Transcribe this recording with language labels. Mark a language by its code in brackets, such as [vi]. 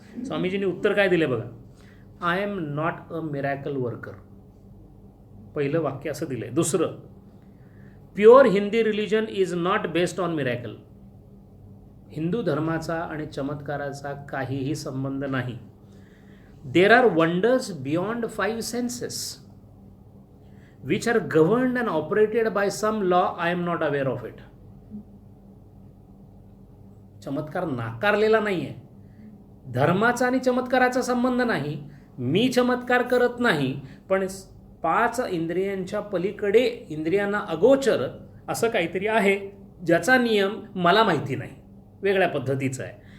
[mr] स्वामीजींनी उत्तर काय दिलं बघा, [en] I am not a miracle worker. [mr] पहिलं वाक्य असं दिलं आहे. दुसरं, [en] Pure Hindi religion is not based on miracle. [mr] Hindu धर्माचा आणि चमत्काराचा काहीही संबंध नाही. [en] There are wonders beyond 5 senses which are governed and operated by some law. I am not aware of it. [mr] चमत्कार नाकारलेला नाही आहे. धर्माचा आणि चमत्काराचा संबंध नाही. मी चमत्कार करत नाही, पण 5 इंद्रियांच्या पलीकडे, इंद्रियांना अगोचर असं काहीतरी आहे ज्याचा नियम मला माहिती नाही, वेगळ्या पद्धतीचा आहे.